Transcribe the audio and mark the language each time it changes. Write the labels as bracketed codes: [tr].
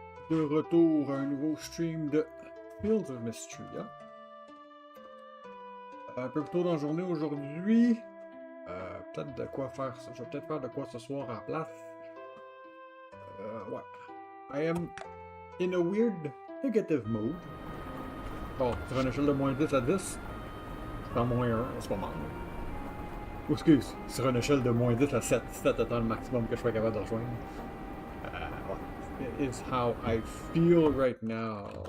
[fr] De retour à un nouveau stream de Fields of Mistria. Un peu plus tôt dans la journée aujourd'hui. Peut-être de quoi faire ça. Je vais peut-être faire de quoi ce soir à la place. Ouais. [en] I am in a weird negative mood. [fr] Bon, sur une échelle de moins 10 à 10, c'est en moins 1 en ce moment. Oh, excuse, sur une échelle de moins 10 à 7, 7 étant le maximum que je sois capable de rejoindre. Ouais. [en] It is how I feel right now.